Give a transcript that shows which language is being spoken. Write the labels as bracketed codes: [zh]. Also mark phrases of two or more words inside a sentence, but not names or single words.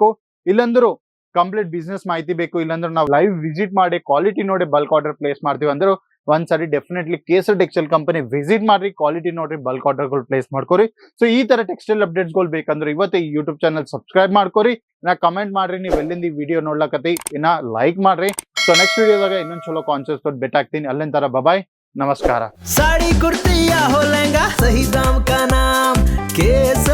[kn] ಇಲ್ಲಂದ್ರು [en] complete business [kn] ಮಾಹಿತಿ ಬೇಕು, ಇಲ್ಲಾಂದ್ರೆ ನಾವು [en] live visit [kn] ಮಾಡಿ ಕ್ವಾಲಿಟಿ ನೋಡಿ [en] bulk order place [kn] ಮಾಡ್ತೀವಿ ಅಂದ್ರೆ ಒಂದ್ಸರಿ [en] definitely Kesar Textile Company visit [kn] ಮಾಡ್ರಿ, ಕ್ವಾಲಿಟಿ ನೋಡ್ರಿ, [en] bulk order [kn] ಗಳು ಪ್ಲೇಸ್ ಮಾಡ್ಕೋರಿ. ಸೊ ಈ ತರ [en] textile updates [kn] ಗಳು ಬೇಕಂದ್ರೆ ಇವತ್ತೇ ಈ [en] YouTube channel subscribe [kn] ಮಾಡ್ಕೋರಿ. ಇನ್ನ ಕಮೆಂಟ್ ಮಾಡ್ರಿ ನೀವು ಎಲ್ಲಿಂದ ಈ ವಿಡಿಯೋ ನೋಡ್ಲಕತ್ತಿ, ಇನ್ನ ಲೈಕ್ ಮಾಡ್ರಿ. [en] so next [kn] ವಿಡಿಯೋದಾಗ ಇನ್ನೊಂದ್ ಚಲೋ ಕಾನ್ಸೆಪ್ಟ್ ಬೆಟ್ ಆಗ್ತೀನಿ. ಅಲ್ಲಿಂದ ಬಾಯ್, ನಮಸ್ಕಾರ. [hi] साड़ी कुर्ती या हो लहंगा, सही दाम का नाम के